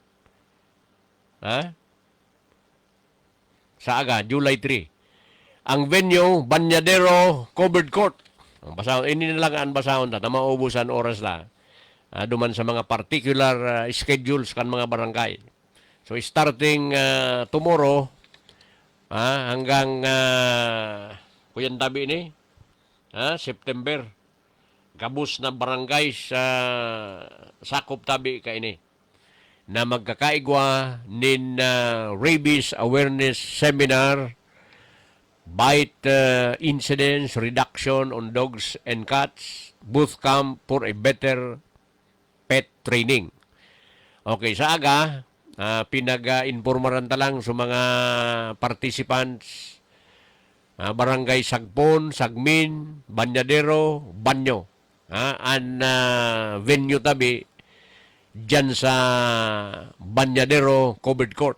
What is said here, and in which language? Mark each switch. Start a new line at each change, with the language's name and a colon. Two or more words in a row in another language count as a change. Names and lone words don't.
Bikol: Sa aga, July 3. Ang venue, Banyadero Covered Court. Ang basahon, ini na lang ang basahon na maubusan oras na. Duman sa mga
English: particular schedules
Bikol: kan mga barangay. So
English: starting tomorrow
Bikol: hanggang kuyan tabi ni September, gabos na barangay sa sakop tabi ka ini na magkakaigwa nin
English: rabies awareness seminar, bite incidence reduction on dogs and cats, booth camp for a better pet training.
Bikol: Okay, sa aga, pinag-informaran talang sa mga participants, Barangay Sagpon, Sagmin, Banyadero, Banyo. Ang venue tabi dyan sa Banyadero Covered Court.